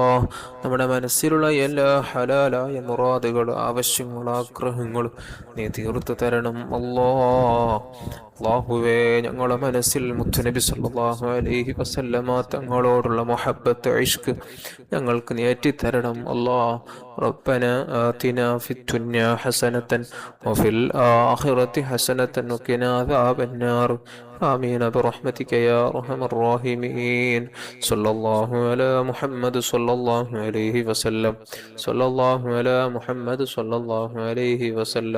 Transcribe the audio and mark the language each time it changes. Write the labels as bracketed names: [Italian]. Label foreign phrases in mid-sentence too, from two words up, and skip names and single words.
[Malayalam] നമ്മുടെ മനസ്സിലുള്ള എല്ലാ ഹലാലായ മുറാദുകൾ, ആവശ്യങ്ങൾ, ആഗ്രഹങ്ങൾ നീ തീർത്തു തരണം അല്ലാ. അല്ലാഹുവേ, ഞങ്ങളുടെ മനസ്സിൽ മുത്തുനബി [Arabic] صلى الله عليه وسلم [Malayalam] തങ്ങളോടുള്ള മുഹബ്ബത്ത്, ഇഷ്ക് ഞങ്ങൾക്ക് നീ ഏറ്റിത്തരണം അല്ലാ. [Arabic] ربنا آتنا في الدنيا حسنة وفي الآخرة حسنة وقنا عذاب النار. آمين برحمتك يا أرحم الراحمين. صلى الله على محمد صلى الله عليه وسلم. صلى الله على محمد صلى الله عليه وسلم.